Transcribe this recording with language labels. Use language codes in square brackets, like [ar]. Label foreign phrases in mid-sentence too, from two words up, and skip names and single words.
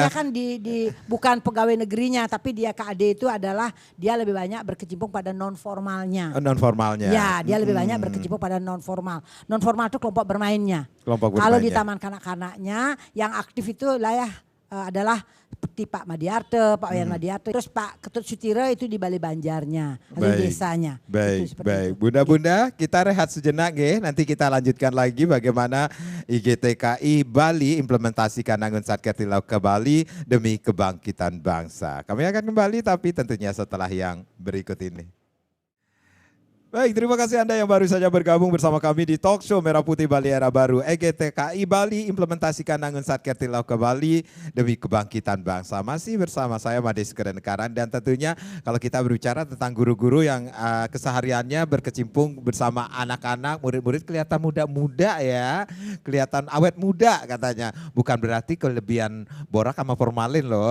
[id] dia kan bukan pegawai negerinya, tapi dia Kak Ade itu adalah dia lebih banyak berkecimpung pada non formalnya. Non formalnya. Ya, dia lebih banyak berkecimpung pada non formal. Non formal itu kelompok bermainnya. Kelompok Kalau di bermainnya. taman kanak-kanaknya yang aktif itu lah ya adalah seperti Pak Madiarte, Pak Wayan Madiarte, terus Pak Ketut Sutire itu di Bali Banjarnya, di desanya. Baik, Itu baik. itu. Bunda-bunda, kita rehat sejenak ya. Nanti kita lanjutkan lagi bagaimana IGTKI Bali implementasikan Angun Satkertilau ke Bali demi kebangkitan bangsa. Kami akan kembali tapi tentunya setelah yang berikut ini. Baik, terima kasih Anda yang baru saja bergabung bersama kami di Talk Show Merah Putih Bali Era Baru. EGTKI Bali implementasikan Angun Satkertilau ke Bali demi kebangkitan bangsa. Masih bersama saya Mades Kedenekaran dan tentunya kalau kita berbicara tentang guru-guru yang kesehariannya berkecimpung bersama anak-anak, murid-murid kelihatan muda-muda ya. Kelihatan awet muda katanya. Bukan berarti kelebihan borak sama formalin loh.